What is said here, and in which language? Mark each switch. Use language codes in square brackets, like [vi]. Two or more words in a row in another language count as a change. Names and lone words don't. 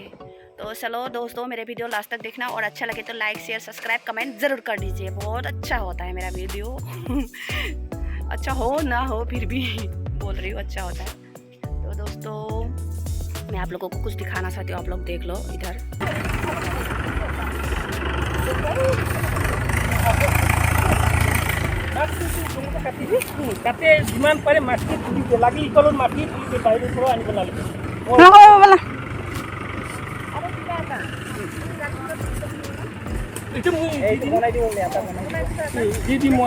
[hi] तो चलो दोस्तों, मेरे वीडियो लास्ट तक देखना और अच्छा लगे तो [en] like share subscribe comment [hi] ज़रूर कर दीजिए। बहुत अच्छा होता है मेरा वीडियो अच्छा हो ना हो फिर भी बोल रही हूँ अच्छा होता है। तो दोस्तों मैं आप लोगों को कुछ दिखाना चाहती हूँ, आप लोग देख लो इधर। [as] তাতে যিমান পাৰে মাটি তুলিব লাগে, ইকলৰ মাটি তুলিব বাহিৰৰ পৰা আনিব নালাগে। এইটো মই বনাই দিওঁ, এটা বনাই দি দিম মই।